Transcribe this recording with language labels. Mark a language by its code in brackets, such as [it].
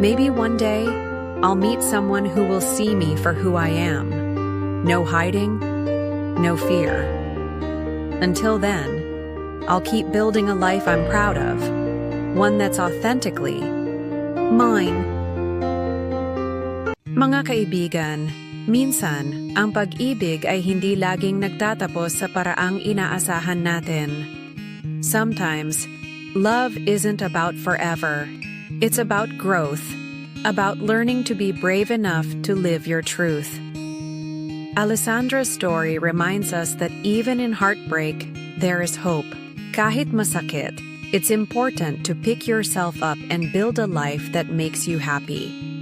[en] Maybe one day, I'll meet someone who will see me for who I am. No hiding, no fear. Until then, I'll keep building a life I'm proud of, one that's authentically mine. [tl] Mga kaibigan, minsan, ang pag-ibig ay hindi laging nagtatapos sa paraang inaasahan natin. [en] Sometimes, love isn't about forever. It's about growth, about learning to be brave enough to live your truth. Alessandra's story reminds us that even in heartbreak, there is hope. [tl] Kahit masakit, [en] it's important to pick yourself up and build a life that makes you happy.